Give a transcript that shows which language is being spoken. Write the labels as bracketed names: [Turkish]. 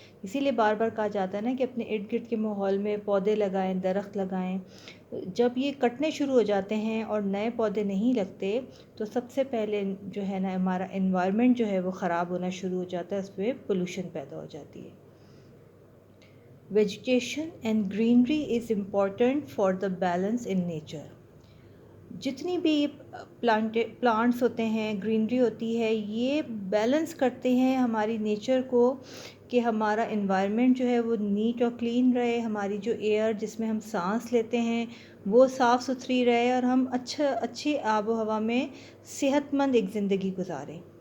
[Urdu] اسی لیے بار بار کہا جاتا ہے نا کہ اپنے ارد گرد کے ماحول میں پودے لگائیں، درخت لگائیں. جب یہ کٹنے شروع ہو جاتے ہیں اور نئے پودے نہیں لگتے تو سب سے پہلے جو ہے نا ہمارا انوائرمنٹ جو ہے وہ خراب ہونا شروع ہو جاتا ہے، اس پہ پولوشن پیدا ہو جاتی ہے. [English] Vegetation and greenery is important for the balance in nature. [Urdu] جتنی بھی پلانٹس ہوتے ہیں، گرینری ہوتی ہے، یہ بیلنس کرتے ہیں ہماری نیچر کو کہ ہمارا انوائرمنٹ جو ہے وہ نیٹ اور کلین رہے، ہماری جو ایئر جس میں ہم سانس لیتے ہیں وہ صاف ستھری رہے اور ہم اچھی آب و ہوا میں صحت مند ایک زندگی گزاریں.